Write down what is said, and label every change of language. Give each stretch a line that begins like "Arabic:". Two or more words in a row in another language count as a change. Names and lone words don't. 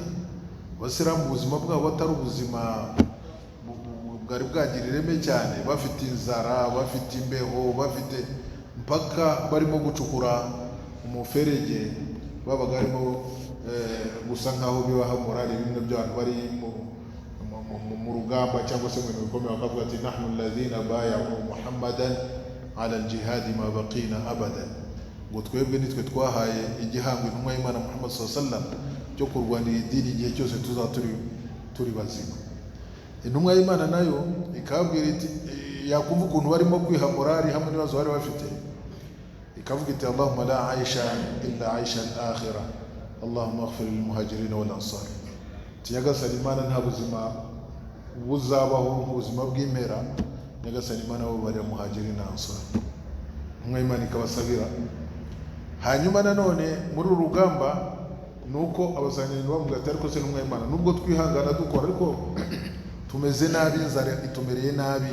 Kinyarwanda: Abasilamu ubuzima bwabo batari ubuzima bwari bwagira ireme cyane, bafite inzara, bafite imbeho, bafite mpaka barimo gucukura umuferege, babaga barimo gusa nkaho bibaha morali bimwe by'abantu bari mu rugamba cyangwa se mu bintu bikomeye, bakavuga ati
Arabic: نحن الذين بايعوا محمدا على الجهاد ما بقينا أبدا,
Kinyarwanda: ngo twebwe nitwe twahaye igihango intumwa y'Imana Muhammad
Arabic: صلى الله عليه وسلم
Kinyarwanda: cyo kurwanira idini igihe cyose tuzaba turi bazima. Intumwa y'Imana nayo ikabwira iti, yakumva ukuntu barimo kwiha morali hamwe n'ibibazo bari bafite, ikavuga iti
Arabic: اللهم لا عيش إلا عيش الآخرة اللهم اغفر للمهاجرين والأنصار.
Kinyarwanda: Nyagasani Imana nta buzima buzabaho ubuzima bw'impera, Nyagasani Imana bo bari muhajirin na ansar. Intumwa y'Imana ikabasabira. Hanyuma nanone muri urugamba nuko abazanyirindu bavuga ati ariko se intumwa y'Imana nubwo twihangana dukora ariko tumeze nabi, inzara itumereye nabi.